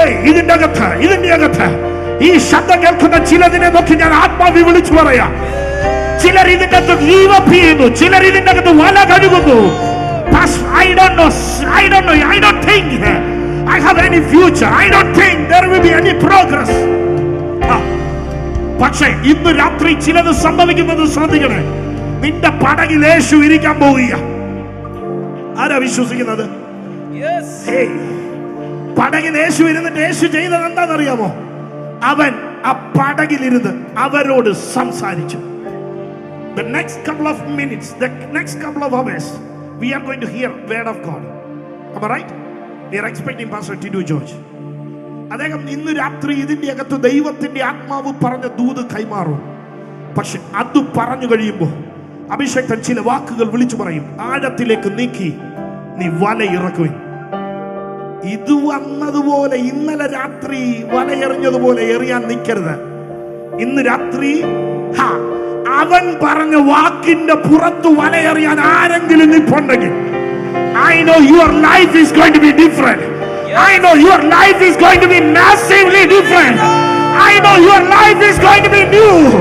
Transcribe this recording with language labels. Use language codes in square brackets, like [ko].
[ml] ഇതിന്റെ അകത്ത് ഈ ശബ്ദം കേൾക്കുന്ന ചിലതിനെ നോക്കി ഞാൻ ആത്മാവി വിളിച്ചു പറയാം. ചിലർ ഇതിന്റെ അകത്ത് ഗീവപ്പ് ചെയ്യുന്നു, ചിലർ ഇതിന്റെ അകത്ത് വല കഴുകുന്നു. [en] I don't know, I don't think I have any future, I don't think there will be any progress. [ml] പക്ഷേ ഇന്ന് രാത്രി ചിലത് സംഭവിക്കുന്നത് ശ്രദ്ധിക്കണേ. നിന്റെ പടകിൽ യേശു ഇരിക്കാൻ പോവുക. ആരാ വിശ്വസിക്കുന്നത്? പടകിൽ യേശു ഇരുന്നിട്ട് യേശു ചെയ്തത് എന്താണെന്നറിയാമോ? അവൻ ആ പടകിലിരുന്ന് അവരോട് സംസാരിച്ചു. [en] The next couple of minutes, the next couple of hours, we are going to hear word of God. Am I right? We are expecting Pastor Tidu George. [ml] അദ്ദേഹം ഇന്ന് രാത്രി ഇതിന്റെ അകത്ത് ദൈവത്തിന്റെ ആത്മാവ് പറഞ്ഞ ദൂത് കൈമാറും. പക്ഷെ അത് പറഞ്ഞു കഴിയുമ്പോൾ അഭിഷേക്തൻ ചില വാക്കുകൾ വിളിച്ചു പറയും. ആഴത്തിലേക്ക് നീക്കി നീ വല ഇറക്കുവിൻ. ഇത് വന്നതുപോലെ ഇന്നലെ രാത്രി വലയെറിഞ്ഞതുപോലെ എറിയാൻ നിൽക്കരുത്. ഇന്ന് രാത്രി അവൻ പറഞ്ഞ വാക്കിന്റെ പുറത്ത് വലയെറിയാൻ ആരെങ്കിലും നിൽപ്പുണ്ടെങ്കിൽ, [en] I know your life is going to be different. I know your life is going to be massively different. I know your life is going to be new.